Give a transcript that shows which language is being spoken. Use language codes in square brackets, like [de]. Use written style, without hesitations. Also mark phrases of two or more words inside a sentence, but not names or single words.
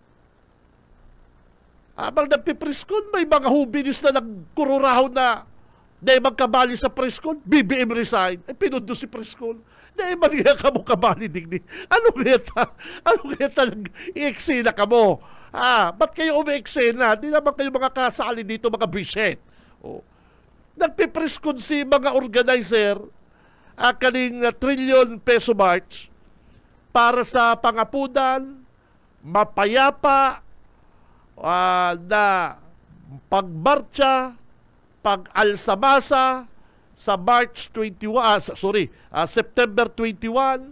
[bik] Abang nagpipress con, may mga hubinis na nagkururahaw na dahil magkabali sa [en] press con, [bik] BBM resign. Ay pinundo si [en] press con. [bik] Dahil maniya ka mo kabali digdi. Ano kaya nag-i-eksena ka mo? [tl] Ba't kayo umi-eksena? Di naman kayo mga kasali dito, mga bisyet. [bik] Nagpipress con si mga organizer kaning [en] trillion peso march [bik] para sa pangapunan, mapayapa na pagmarcha, pag-alsamasa sa March 21, September 21.